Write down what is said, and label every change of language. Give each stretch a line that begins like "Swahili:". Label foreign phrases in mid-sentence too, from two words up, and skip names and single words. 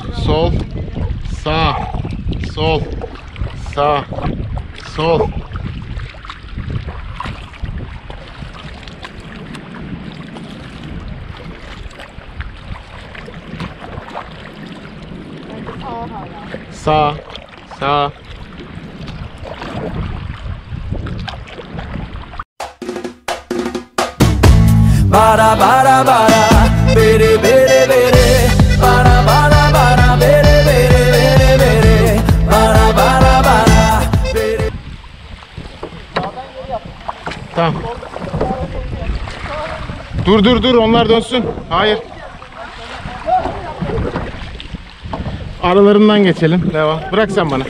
Turkish: Sol, sağ, sol, sağ, sol. Sağ, sağ. Bara bara bara, bere bere bere, bara bara bara, bere bere bere bere, bara bara bara, bere. Tamam. Dur onlar dönsün. Hayır. Aralarından geçelim. Devam. Bırak sen bana.